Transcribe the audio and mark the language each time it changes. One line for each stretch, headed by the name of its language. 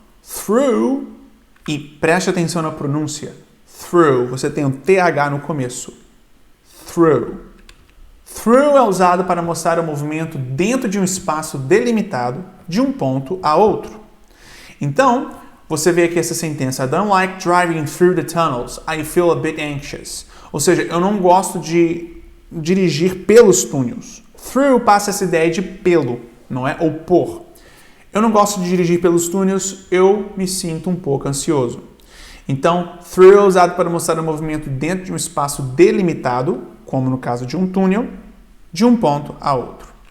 Portuguese: Through, e preste atenção na pronúncia. Through, você tem um TH no começo. Through. Through é usado para mostrar o movimento dentro de um espaço delimitado de um ponto a outro. Então, você vê aqui essa sentença.
English: I don't like driving through the tunnels. I feel a bit anxious.
Portuguese: Ou seja, eu não gosto de dirigir pelos túneis. Through passa essa ideia de pelo, não é? Ou por. Eu não gosto de dirigir pelos túneis, eu me sinto um pouco ansioso. Então, through é usado para mostrar o movimento dentro de um espaço delimitado, como no caso de um túnel, de um ponto a outro.